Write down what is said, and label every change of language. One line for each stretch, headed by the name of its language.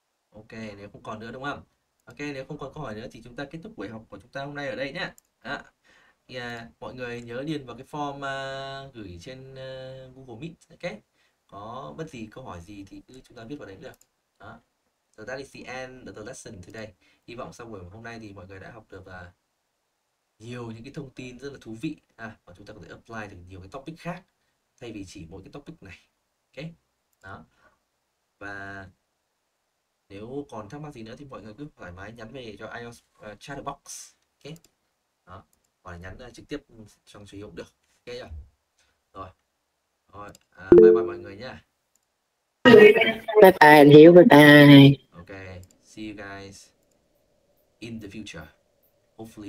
Vietnamese: Ok, nếu không còn nữa đúng không? Ok, nếu không còn câu hỏi nữa thì chúng ta kết thúc buổi học của chúng ta hôm nay ở đây nhé. Mọi người nhớ điền vào cái form gửi trên Google Meet. Ok, có bất gì câu hỏi gì thì cứ chúng ta viết vào đấy được. Đó.
English: So that is the end of the lesson today.
Vietnamese: Hy vọng sau buổi hôm nay thì mọi người đã học được nhiều những cái thông tin rất là thú vị và chúng ta có thể apply được nhiều cái topic khác thay vì chỉ mỗi cái topic này. Ok, đó. Và nếu còn thắc mắc gì nữa thì mọi người cứ thoải mái nhắn về cho IELTS chat box. Ok, đó, hoặc là nhắn trực tiếp trong số hiệu cũng được. Ok chưa? Rồi, bye bye mọi người nha. Bye bye anh Hiếu, bye bye.
English: Ok, see you guys in the future, hopefully